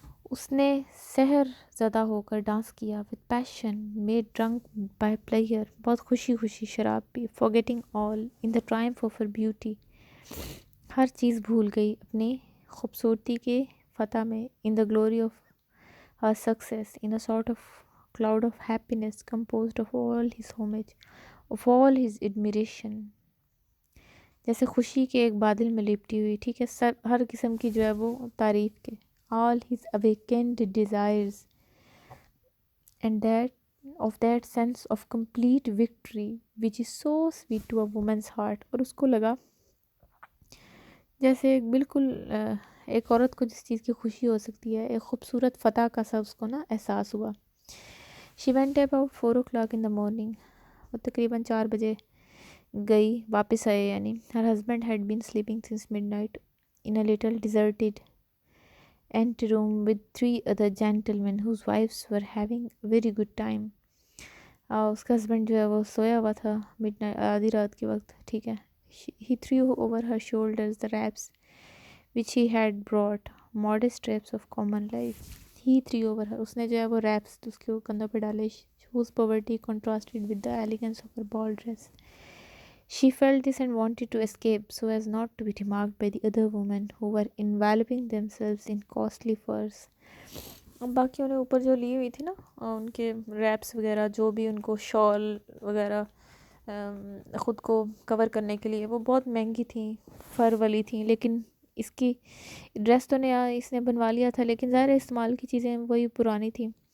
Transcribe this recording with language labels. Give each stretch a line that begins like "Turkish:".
Urdu: اس نے سحر زدہ ہو کر ڈانس کیا.
English: with passion, made drunk by pleasure.
Urdu: بہت خوشی شراب پی.
English: forgetting all in the triumph of her beauty.
Urdu: ہر چیز بھول گئی اپنی خوبصورتی کے فتح میں.
English: in the glory of her success, in a sort of cloud of happiness composed of all his homage, of all his admiration.
Urdu: جیسے خوشی کے ایک بادل میں لپٹی ہوئی، ٹھیک ہے، ہر قسم کی جو ہے وہ تعریف کے.
English: all his awakened desires and that sense of complete victory which is so sweet to a woman's heart.
Urdu: اور اس کو لگا جیسے بالکل ایک عورت کو جس چیز کی خوشی ہو سکتی ہے، ایک خوبصورت فتح کا سا اس کو نا احساس ہوا.
English: she went about 4 o'clock in the morning.
Urdu: وہ تقریباً 4 بجے گئی، واپس آئے یعنی.
English: her husband had been sleeping since midnight in a little deserted anteroom with 3 other gentlemen whose wives were having a very good time.
Urdu: اس کا ہسبینڈ جو ہے وہ سویا ہوا تھا آدھی رات کے وقت، ٹھیک ہے.
English: he threw over her shoulders the wraps which he had brought, modest wraps of common life. he threw over her,
Urdu: اس نے جو ہے وہ wraps اس کے کندھوں پہ ڈالے,
English: whose poverty contrasted with the elegance of her ball dress. She felt this and wanted to escape so as not to be remarked by the other women who were enveloping themselves in costly furs.
Urdu: اب باقیوں نے اوپر جو لی ہوئی تھی نا ان کے ریپس وغیرہ، جو بھی ان کو شال وغیرہ خود کو کور کرنے کے لیے، وہ بہت مہنگی تھیں، فر والی تھیں. لیکن اس کی ڈریس تو نیا اس نے بنوا لیا تھا، لیکن ظاہر استعمال کی چیزیں وہی پرانی تھیں.